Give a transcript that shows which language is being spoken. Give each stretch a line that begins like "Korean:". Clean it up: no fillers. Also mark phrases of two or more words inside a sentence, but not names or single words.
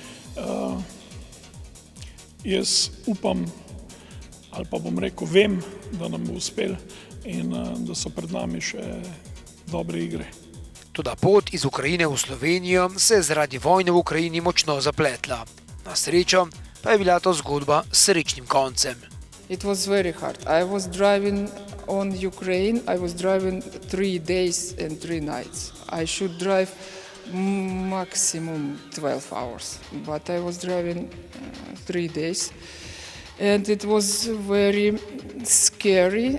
Slovenian: Jaz upam, ali pa bom rekel, vem, da nam bo uspelo in da so pred nami še dobre igre. Toda pot iz Ukrajine v Slovenijo se je zaradi vojne v Ukrajini močno zapletla. Na srečo pa je bila to zgodba s srečnim koncem.
English: It was very hard. I was driving on Ukraine. I was driving 3 days and 3 nights. I should drive maximum 12 hours, but I was driving 3 days. And it was very scary.